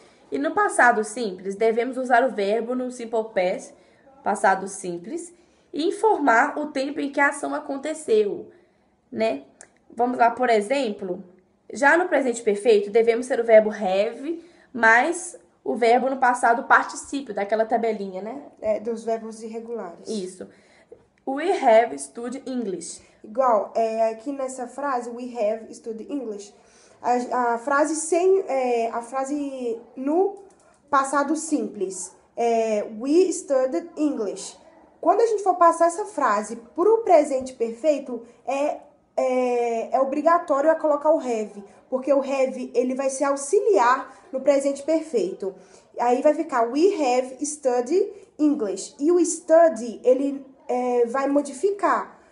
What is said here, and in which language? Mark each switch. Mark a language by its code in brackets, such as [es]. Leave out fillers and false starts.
[pt] E no passado simples, devemos usar o verbo no simple past, passado simples, e informar o tempo em que a ação aconteceu, né? Vamos lá, por exemplo, já no presente perfeito, devemos ser o verbo have, mais o verbo no passado particípio, daquela tabelinha, né? Dos verbos irregulares. Isso. [en] We have studied English. [pt] Igual, aqui nessa frase, [en] we have studied English, [pt] a frase a frase no passado simples, [en] we studied English. [pt] Quando a gente for passar essa frase para o presente perfeito, é obrigatório a colocar o have, porque o have ele vai se auxiliar no presente perfeito. Aí vai ficar [en] we have studied English. [pt] E o study, ele vai modificar.